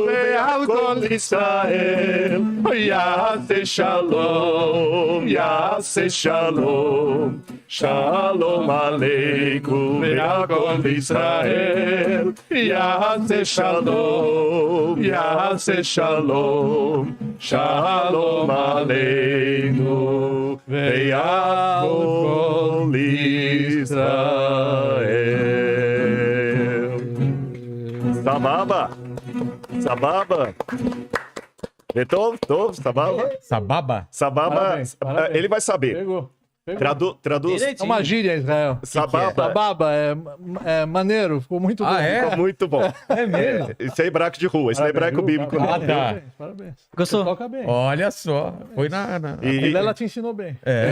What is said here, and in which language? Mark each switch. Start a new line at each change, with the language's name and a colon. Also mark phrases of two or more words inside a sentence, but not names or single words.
Hebrew: ועל כל ישראל יעשה שלום יעשה שלום שלום עליכם ועל כל ישראל יעשה שלום יעשה שלום שלום עלינו ועל כל ישראל. סבבה. סבבה. טוב, סבבה. Sababa? Sababa.
Portuguese: Parabéns, parabéns. Ele vai saber. Pegou. Traduz. É uma gíria, Israel. Sababa. Sababa é maneiro, ficou muito bom. Ah, é? Ficou muito bom. É mesmo? Isso é hebraico de rua, isso não é hebraico bíblico, não. Ah, tá. Parabéns, parabéns. Gostou? Você toca bem. Olha só. Foi na. A Vilela te ensinou bem.